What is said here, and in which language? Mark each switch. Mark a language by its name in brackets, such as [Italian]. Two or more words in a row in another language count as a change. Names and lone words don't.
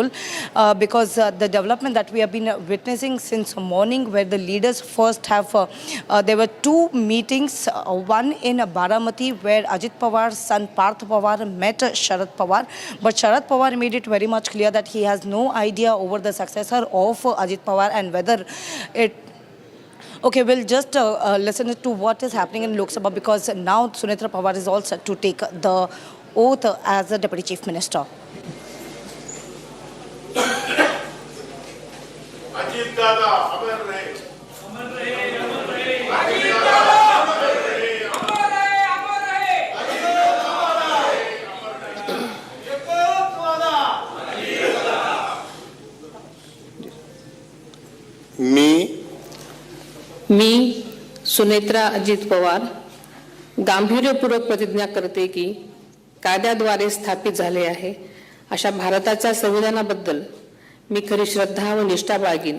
[English] role because the development that we have been witnessing since morning, where the leaders first have, there were two meetings, one in Baramati where Ajit Pawar's son Parth Pawar met Sharad Pawar, but Sharad Pawar made it very much clear that he has no idea over the successor of Ajit Pawar and whether it. Okay, we'll just listen to what is happening in Lok Sabha, because now Sunetra Pawar is all set to take the oath as the Deputy Chief Minister. [Marathi] अजित दादा, अमर रहे. अमर रहे, अमर रहे. अजित दादा, अमर रहे. अमर रहे, अमर रहे. अजित दादा, अमर रहे. अमर रहे. ये कोक वडा. अजित दादा. मी सुनेत्रा अजित पवार गांभीर्यपूर्वक प्रतिज्ञा करते की कायद्याद्वारे स्थापित झाले आहे अशा भारताच्या संविधानाबद्दल मी खरी श्रद्धा व निष्ठा बाळगीन.